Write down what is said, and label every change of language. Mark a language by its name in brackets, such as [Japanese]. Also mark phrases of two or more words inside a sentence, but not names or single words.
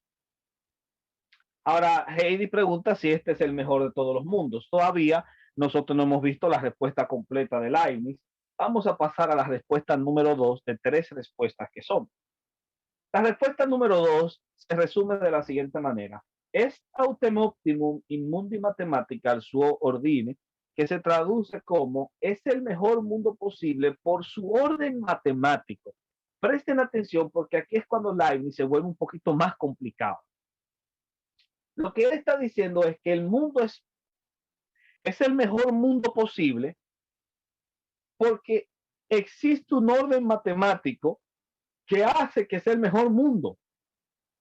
[Spanish] Ahora, Heidi pregunta si este es el mejor de todos los mundos. Todavía nosotros no hemos visto la respuesta completa de Leibniz. Vamos a pasar a la respuesta número 2 de 3 respuestas que son. La respuesta número 2 se resume de la siguiente manera. [Latin] Est autem optimum in mundi mathematical suo ordine, [Spanish] que se traduce como es el mejor mundo posible por su orden matemático. Presten atención porque aquí es cuando Leibniz se vuelve un poquito más complicado. Lo que él está diciendo es que el mundo es el mejor mundo posible porque existe un orden matemático que hace que sea el mejor mundo.